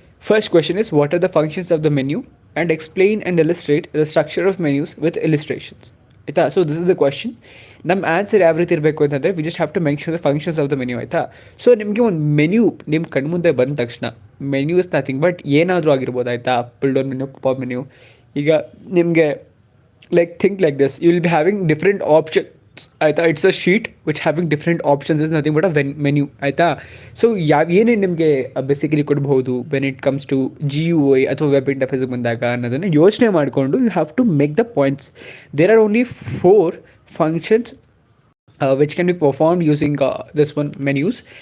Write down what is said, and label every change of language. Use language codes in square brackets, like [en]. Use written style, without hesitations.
[en] First question is, what are the functions of the menu, and explain and illustrate the structure of menus with illustrations. ಆಯಿತಾ. So this is the question. [kn] ನಮ್ಮ answer ಯಾವ ರೀತಿ ಇರಬೇಕು ಅಂತಂದರೆ [en] We just have to mention the functions of the menu ಆಯಿತಾ. [kn] So ನಿಮಗೆ ಒಂದು menu ನಿಮ್ಮ ಕಣ್ಮುಂದೆ ಬಂದ ತಕ್ಷಣ ಮೆನ್ಯೂ [en] is nothing but [kn] ಏನಾದರೂ ಆಗಿರ್ಬೋದು ಆಯಿತಾ. [en] Up down menu, pop menu. ಈಗ ನಿಮಗೆ like think like this, you will be having different options ಆಯಿತಾ. It's a sheet which having different options is nothing but a menu ಆಯಿತಾ. [kn] So ಏನೇನು ನಿಮಗೆ basically ಕೊಡ್ಬೋದು [en] when it comes to [kn] G U I ಅಥವಾ web ಇಂಟರ್ಫೇಸ್ಗೆ ಬಂದಾಗ ಅನ್ನೋದನ್ನು ಯೋಚನೆ ಮಾಡಿಕೊಂಡು [en] You have to make the points. There are only 4 functions which can be performed using this one menus.